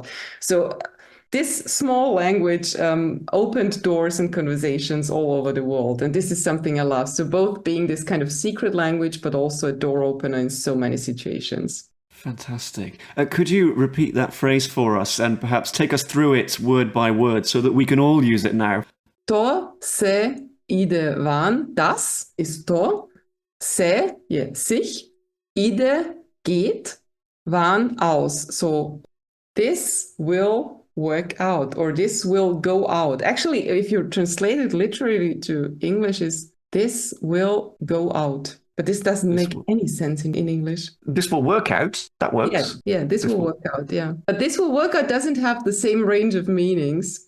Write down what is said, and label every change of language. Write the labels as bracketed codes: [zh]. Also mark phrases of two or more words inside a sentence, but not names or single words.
[en] So this small language opened doors and conversations all over the world. And this is something I love. So both being this kind of secret language, but also a door opener in so many situations. Fantastic. Could you repeat that phrase for us and perhaps take us through it word by word so that we can all use it now? [sr] To se ide van. [de] Das ist to. [sr] Se, je, [de] sich. Ide, geht. [sr] Van, aus. [en] So this will work out, or this will go out. Actually, if you translate it literally to English, is this will go out. But this doesn't make any sense in English. This will work out. That works. Yeah, this will work out, yeah. But this will work out doesn't have the same range of meanings.